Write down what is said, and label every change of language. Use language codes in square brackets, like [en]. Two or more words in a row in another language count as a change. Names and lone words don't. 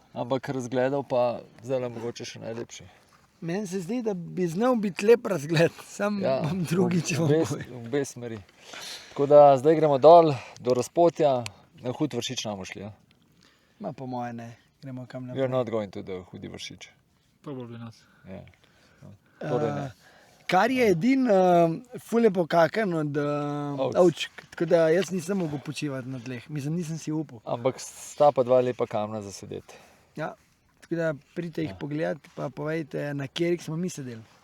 [sl] Toplo, ampak razgledal pa zdaj mogoče še najlepši. Meni se zdi, da bi znal biti lep razgled, sam imam drugič v boju. V obe smeri. Tako da zdaj gremo dol do Razpotja, na Hud Vršič namo šli. Ja? Ma po moje ne, gremo kam [en] We are [sl] naprej. [en] not going to the Hudi Vršič. Probably not. [sl] Ja. Torej ne. Kar je edin ful je pokakan od ovčk, tako da jaz nisem mogel počivati na tleh, mislim, nisem si upal. Ampak sta pa dva lepa kamna za sedeti. Ja, tako da pridite jih pogledati, pa povejte, na kjerih smo mi sedeli.